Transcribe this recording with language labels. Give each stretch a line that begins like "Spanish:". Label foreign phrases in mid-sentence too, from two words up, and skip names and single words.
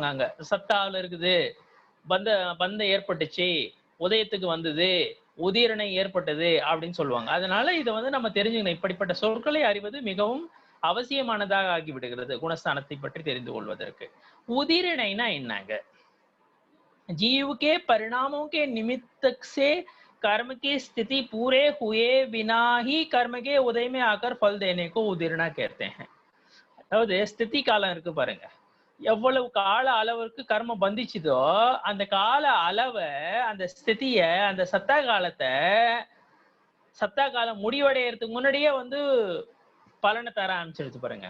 Tamil: அங்க சத்தாவில் இருக்குது, பந்தம் ஏற்பட்டுச்சு, உதயத்துக்கு வந்தது, உதீரணை ஏற்பட்டது அப்படின்னு சொல்லுவாங்க. அதனால இதை வந்து நம்ம தெரிஞ்சுக்கணும். இப்படிப்பட்ட சொற்களை அறிவது மிகவும் அவசியமானதாக ஆகிவிடுகிறது குணஸ்தானத்தை பற்றி தெரிந்து கொள்வதற்கு. उदीरणैना என்னங்க?
Hindi: जीव के परिणामों के निमित्त से कर्म की स्थिति पूरे हुए बिना ही कर्म के उदय में आकर फल देने को उदीरणा कहते हैं.
Tamil: அதாவது ஸ்திதி காலம் இருக்கு பாருங்க, எவ்வளவு கால அளவுக்கு கர்மம் பந்திச்சுதோ அந்த கால அளவை, அந்த ஸ்திதிய, அந்த சத்தா காலத்தை, சத்தா காலம் முடிவடைகிறதுக்கு முன்னாடியே வந்து பலனை தர ஆரம்பிச்சிருச்சு பாருங்க.